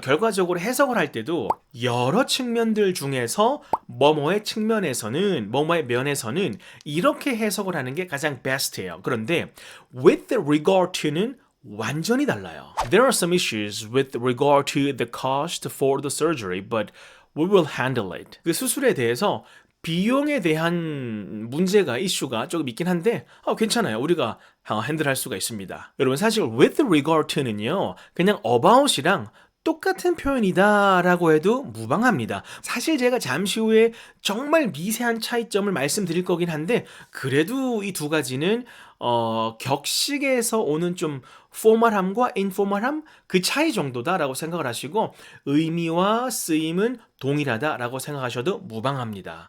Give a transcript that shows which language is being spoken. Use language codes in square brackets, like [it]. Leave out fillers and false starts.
[ko] 결과적으로 해석을 할 때도 여러 측면들 중에서 뭐뭐의 측면에서는 뭐뭐의 면에서는 이렇게 해석을 하는 게 가장 best예요. 그런데 with regard to는 완전히 달라요. [en] There are some issues with regard to the cost for the surgery, but we will handle it. [ko] 그 수술에 대해서 비용에 대한 문제가 이슈가 조금 있긴 한데 괜찮아요. 우리가 핸들할 수가 있습니다. 여러분 사실 with regard to는요. 그냥 about이랑 똑같은 표현이다라고 해도 무방합니다. 사실 제가 잠시 후에 정말 미세한 차이점을 말씀드릴 거긴 한데 그래도 이 두 가지는 격식에서 오는 좀 포멀함과 인포멀함 그 차이 정도다라고 생각을 하시고 의미와 쓰임은 동일하다라고 생각하셔도 무방합니다.